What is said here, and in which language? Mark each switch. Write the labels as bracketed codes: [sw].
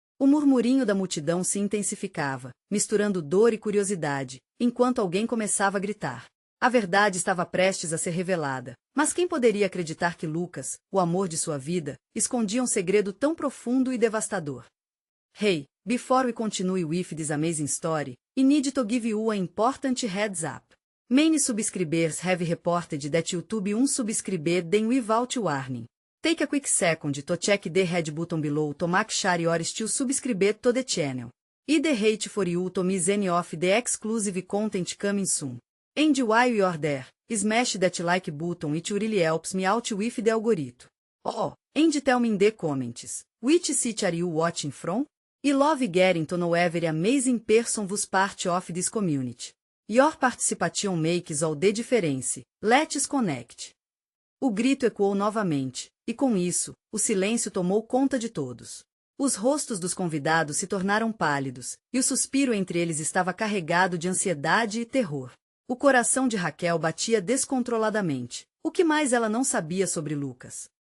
[pt] O murmurinho da multidão se intensificava, misturando dor e curiosidade, enquanto alguém começava a gritar. A verdade estava prestes a ser revelada, mas quem poderia acreditar que Lucas, o amor de sua vida, escondia um segredo tão profundo e devastador? [en] Hey, before we continue with this amazing story, I need to give you an important heads up. Many subscribers have reported that YouTube unsubscribed them without warning. Take a quick second to check the red button below to make sure you are still subscribed to the channel. I the hate for you to miss any of the exclusive content coming soon. And while you're there, smash that like button, it really helps me out with the algorithm. Oh, and tell me in the comments, which city are you watching from? I love getting to know every amazing person who's part of this community. Your participation makes all the difference. Let's connect. [pt] O grito ecoou novamente, e com isso, o silêncio tomou conta de todos. Os rostos dos convidados se tornaram pálidos, e o suspiro entre eles estava carregado de ansiedade e terror. O coração de Raquel batia descontroladamente. O que mais ela não sabia sobre Lucas?